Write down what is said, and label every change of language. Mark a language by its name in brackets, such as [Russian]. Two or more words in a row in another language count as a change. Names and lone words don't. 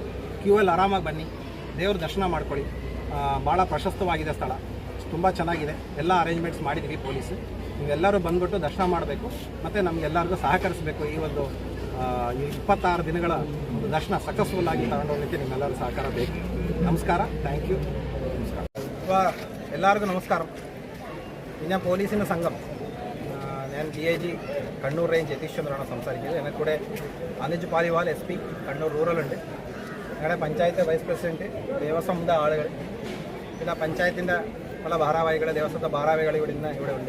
[Kannada] ಕ್ಯೂವಲ್ಲಿ ಆರಾಮಾಗಿ ಬನ್ನಿ, ದೇವ್ರ ದರ್ಶನ ಮಾಡ್ಕೊಳ್ಳಿ. ಭಾಳ ಪ್ರಶಸ್ತವಾಗಿದೆ ಸ್ಥಳ, ತುಂಬ ಚೆನ್ನಾಗಿದೆ. ಎಲ್ಲ ಅರೇಂಜ್ಮೆಂಟ್ಸ್ ಮಾಡಿದ್ದೀವಿ ಪೊಲೀಸು. ನೀವೆಲ್ಲರೂ ಬಂದ್ಬಿಟ್ಟು ದರ್ಶನ ಮಾಡಬೇಕು ಮತ್ತು ನಮಗೆಲ್ಲರಿಗೂ ಸಹಕರಿಸಬೇಕು. ಈ ಒಂದು 26 ದಿನಗಳ ಒಂದು ದರ್ಶನ ಸಕ್ಸಸ್ಫುಲ್ ಆಗಿ ತಗೊಂಡೋಗಲಿಕ್ಕೆ ನಿಮ್ಮೆಲ್ಲರೂ ಸಹಕಾರ ಬೇಕು. ನಮಸ್ಕಾರ, [English] thank you. [Kannada] ನಮಸ್ಕಾರ ಎಲ್ಲರಿಗೂ ನಮಸ್ಕಾರ. [Malayalam] പിന്നെ പോലീസിൻ്റെ സംഘം ഞാൻ DIG കണ്ണൂർ റേഞ്ച് യതീഷ് ചന്ദ്രനാണ് സംസാരിക്കുന്നത്. എന്നെ കൂടെ അനുജ് പാലിവാൽ SP കണ്ണൂർ റൂറലുണ്ട്. ഞങ്ങളുടെ പഞ്ചായത്ത് [English] vice president, [Malayalam] ദേവസ്വം ആളുകൾ, പിന്നെ പഞ്ചായത്തിൻ്റെ പല ഭാരവാഹികൾ, ദേവസ്വത്തെ ഭാരവാഹികൾ ഇവിടെ ഉണ്ട്.